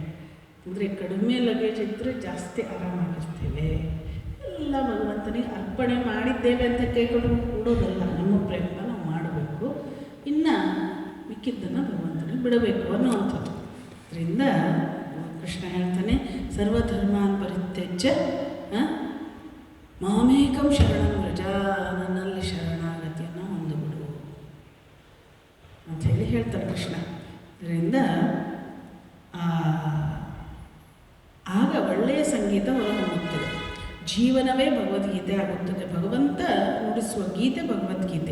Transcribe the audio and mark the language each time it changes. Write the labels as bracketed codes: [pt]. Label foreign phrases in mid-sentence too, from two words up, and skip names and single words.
[kn] ಅಂದರೆ ಕಡಿಮೆ ಲಗೇಜ್ ಇದ್ದರೆ ಜಾಸ್ತಿ ಆರಾಮಾಗಿರ್ತೇವೆ. ಎಲ್ಲ ಭಗವಂತನಿಗೆ ಅರ್ಪಣೆ ಮಾಡಿದ್ದೇವೆ ಅಂತ ಕೈಕೊಂಡು ಕೂಡೋದಲ್ಲ, ನಮ್ಮ ಪ್ರಯತ್ನ ನಾವು ಮಾಡಬೇಕು. ಇನ್ನು ಮಿಕ್ಕಿದ್ದನ್ನು ಭಗವಂತನಿಗೆ ಬಿಡಬೇಕು ಅನ್ನುವಂಥದ್ದು. ಅದರಿಂದ ಕೃಷ್ಣ ಹೇಳ್ತಾನೆ, [sa] ಸರ್ವಧರ್ಮಾನ್ ಪರಿತ್ಯಜ್ಯ ಮಾಮೇಕಂ ಶರಣಂ ವ್ರಜ, [kn] ನನ್ನಲ್ಲಿ ಶರಣಾಗತಿಯನ್ನು ಹೊಂದಿಬಿಡು ಅಂಥೇಳಿ ಹೇಳ್ತಾರೆ ಕೃಷ್ಣ. ಇದರಿಂದ ಆಗ ಒಳ್ಳೆಯ ಸಂಗೀತ ಹೊರಹೊಮ್ಮುತ್ತದೆ, ಜೀವನವೇ ಭಗವದ್ಗೀತೆ ಆಗುತ್ತದೆ. ಭಗವಂತ ನುಡಿಸುವ ಗೀತೆ ಭಗವದ್ಗೀತೆ.